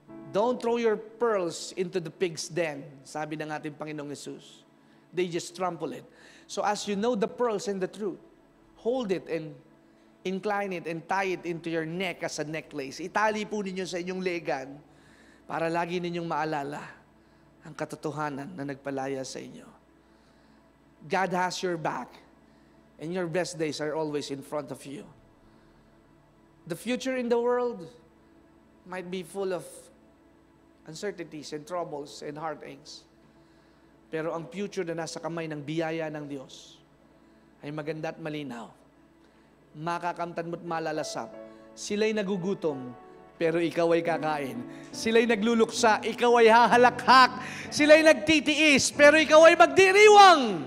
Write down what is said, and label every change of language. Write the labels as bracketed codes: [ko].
[en] Don't throw your pearls into the pig's den, sabi ng ating Panginoong Yesus. They just trample it. So as you know the pearls and the truth, hold it and incline it and tie it into your neck as a necklace. [tl] Itali po ninyo sa inyong legan para lagi ninyong maalala ang katotohanan na nagpalaya sa inyo. [en] God has your back and your best days are always in front of you. The future in the world might be full of uncertainties and troubles and heartaches. [tl] Pero ang future na nasa kamay ng biyaya ng Diyos ay maganda at malinaw. Makakamtan mo't malalasap. Sila'y nagugutom, pero ikaw ay kakain. Sila'y nagluluksa, ikaw ay hahalakhak. Sila'y nagtitiis, pero ikaw ay magdiriwang.